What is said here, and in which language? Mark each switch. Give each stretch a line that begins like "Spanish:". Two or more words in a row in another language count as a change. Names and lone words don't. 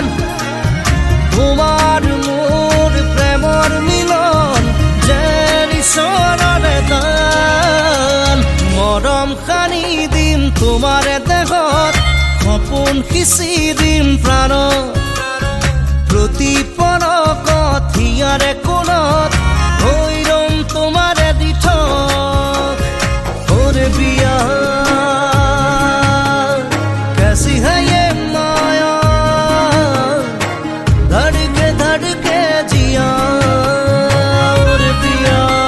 Assamese: তোমাৰ মোৰ প্ৰেমৰ মিলন যেন ঈশ্বৰৰে দান, মৰম খানি দিম তোমাৰে দেহত, সপোন সিঁচি দিম প্ৰাণত, প্ৰতি পলকত হিয়াৰে কোণত ভৈৰম তোমাৰে দিথক।
Hindi: ओरे पिया कैसी है ये माया, धड़के जिया ओरे पिया